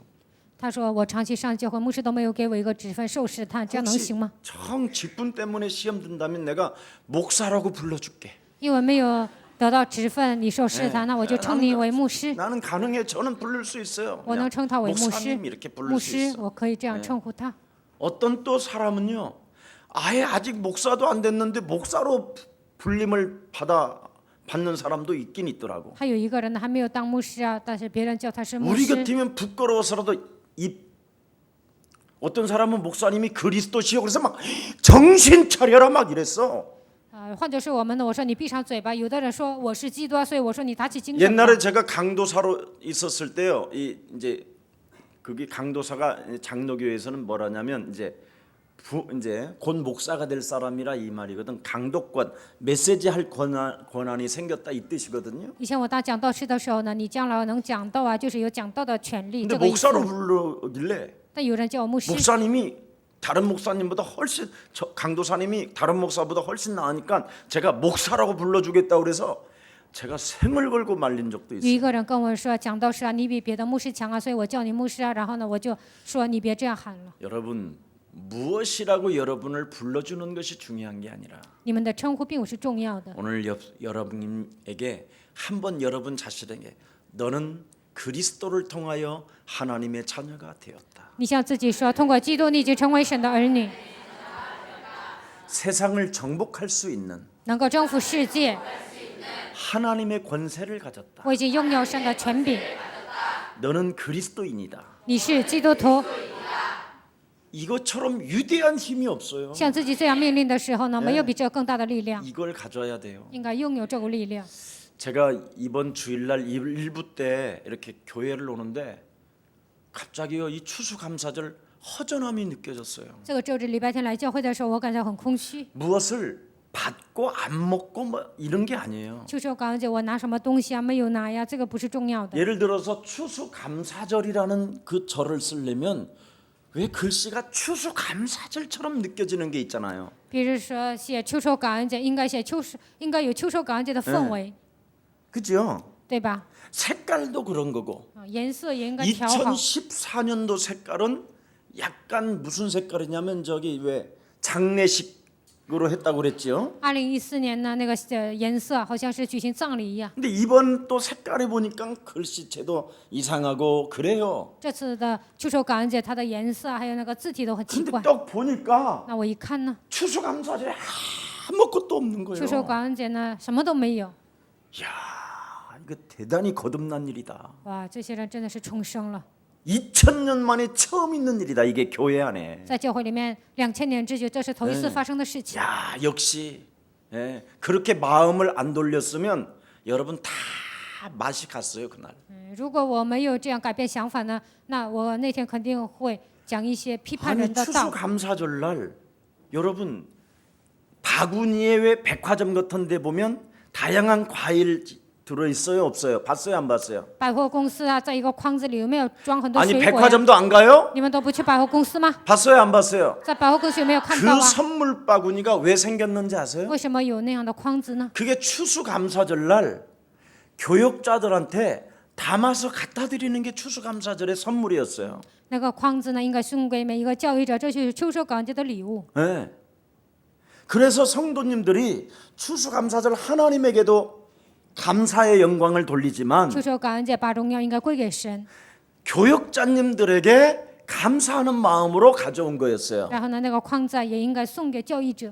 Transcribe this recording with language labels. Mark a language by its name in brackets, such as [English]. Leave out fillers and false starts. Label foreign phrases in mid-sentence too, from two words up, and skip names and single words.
[Chinese] 他说：“我长期上教会，牧师都没有给我一个职分受试探，这样能 [Korean] 혹시 [Chinese] 行吗？ [Korean] 정 직분 때문에 시험 든다면 내가 목사라고 불러줄게. [Chinese] 因为没有得到职分，你受试探，那我就称你为牧师。 [Korean] 나는 가능해. 저는 부를 수 있어요. [Chinese] 我能称他为牧师 [Korean] 목사님 。 이렇게 부를 [Chinese] 牧 [Korean] 수 [Chinese] 师， [Korean] 있어. [Chinese] 我可以这样称呼他。 [Korean] 어떤 또 사람은요. 아예 아직 목사도 안 됐는데 목사로 불림을 받는 사람도 있긴 있더라고. [Chinese] 还有一个人呢，还没有当牧师啊，但是别人叫他是牧 [Korean] 우리 [Chinese] 师。 [Korean] 같으면 부끄러워서라도 어떤 사람은 목사님이 그리스도시요 그래서 막 정신 차려라 막 이랬어. [Chinese] 换作是我们呢，我说你闭上嘴巴。有的人说我是基督啊，所以我说你打起精神吧。 [Korean] 옛날에 제가 강도사로 있었을 때요. 이제 그게 강도사가 장로교회에서는 뭐라냐면 이제 곧 목사가 될 사람이라 이 말이거든. 강독권, 메시지 할 권한이 생겼다 이 뜻이거든요. [Chinese] 以前我当讲道师的时候呢，你将来能讲道啊，就是有讲道的权利。 [Korean] 근데 [Chinese] 这个意思。 [Korean] 목사로 부르길래 [Chinese] 但有人叫我牧师， [Korean] 목사님이 다른 목사님보다 훨씬 강도사님이 다른 목사보다 훨씬 나으니까 제가 목사라고 불러주겠다고 그래서 제가 생을 걸고 말린 적도 [Chinese] 有 [Korean] 있어요. [Chinese] 一个人跟我说讲道师啊，你比别的牧师强啊，所以我叫你牧师啊。然后呢，我就说你别这样喊了。 [Korean] 여러분 무엇이라고 여러분을 불러주는 것이 중요한 게 아니라 [Chinese] 你们的称呼并不是重要的。 [Korean] 오늘 여러분에게 한번 여러분 자신에게 너는 그리스도를 통하여 하나님의 자녀가 되었다. [Chinese] 你向自己说，通过基督，你已经成为神的儿女， [Korean] 세상을 정복할 수 있는 [Chinese] 能够征服世界。 [Korean] 하나님의 권세를 가졌다. [Chinese] 我已经拥有神的权柄， [Korean] 너는 그리스도인이다. [Chinese] 你是基督徒。 [Korean] 이것처럼 위대한 힘이 없어요. [Chinese] 向自己这样命令的时候呢，没有比这更大的力量， [Korean] 이걸 가져야 돼요. [Chinese] 应该拥有这股力量。 [Korean] 제가 이번 주일날 일부 때 이렇게 교회를 오는데 갑자기요 이 추수감사절 허전함이 느껴졌어요. [Chinese] 这个周日礼拜天来教会的时候，我感觉很空虚。 [Korean] 무엇을 받고 안 먹고 뭐 이런 게 아니에요. [Chinese] 秋收感恩节，我拿什么东西啊？没有拿呀，这个不是重要的。 [Korean] 예를 들어서 추수감사절이라는 그 절을 쓰려면 왜 글씨가 추수감사절처럼 느껴지는 게 있잖아요. [Chinese] 比如说写秋收感恩节，应该有秋收感恩节的氛围， [Korean] 그죠? [Chinese] 对吧？ [Korean] 색깔도 그런 거고 [Chinese] 颜色也应该调好。 [Korean] 2014년도 색깔은 약간 무슨 색깔이냐면 저기 왜 장례식으로 했다고 그랬죠. [Chinese] 2014 年呢，那个颜色好像是举行葬礼一样。 [Korean] 근데 이번 또 색깔에 보니까 글씨체도 이상하고 그래요. [Chinese] 这次的秋收感恩节，它的颜色还有那个字体都很奇 [Korean] 근데 [Chinese] 怪。 [Korean] 딱 보니까 [Chinese] 那我一看呢， [Korean] 추수감사절에 아무것도 없는 [Chinese] 秋收 [Korean] 거예요. [Chinese] 感恩节呢，什么都没有。 [Korean] 이야, 이거 대단히 거듭난 일이다. [Chinese] 哇，这些人真的是重生了， [Korean] 2000년 만에 처음 있는 일이다. 이게 교회 안에. [Chinese] 在教会里面2000年之久，这是头一次发生的事情。 [Korean] 야, 역시 그렇게 마음을 안 돌렸으면 여러분 다 맛이 갔어요 그날. [Chinese] 如果我没有这样改变想法呢，那我那天肯定会讲一些批判 [Korean] 아니 [Chinese] 人的道。 [Korean] 추수감사절날 여러분 바구니에 왜 백화점 같은 데 보면 다양한 과일 들어 있어요, 없어요? 봤어요, 안 봤어요? [Chinese] 百货公司啊，在一个筐子里有没有装很多 [Korean] 아니 [Chinese] 水果呀？ [Korean] 백화점도 안 가요? [Chinese] 你们都不去百货公司吗？ [Korean] 봤어요, 안 봤어요? [Chinese] 在百货公司有没有看到 [Korean] 그 [Chinese] 啊？ [Korean] 선물 바구니가 왜 생겼는지 아세요? [Chinese] 为什么有那样的筐子呢？ [Korean] 그게 추수감사절날 교역자들한테 담아서 갖다 드리는 게 추수감사절의 선물이었어요. [Chinese] 那个筐子呢，应该送给每一个教育者，这就是秋收感恩节的礼物。 [Korean] 네. 그래서 성도님들이 추수감사절 하나님에게도 감사의 영광을 돌리지만 [Chinese] 秋收感恩节把荣耀应该归给神， [Korean] 교역자님들에게 감사하는 마음으로 가져온 거였어요. [Chinese] 然后呢，那个筐子啊也应该送给教育者。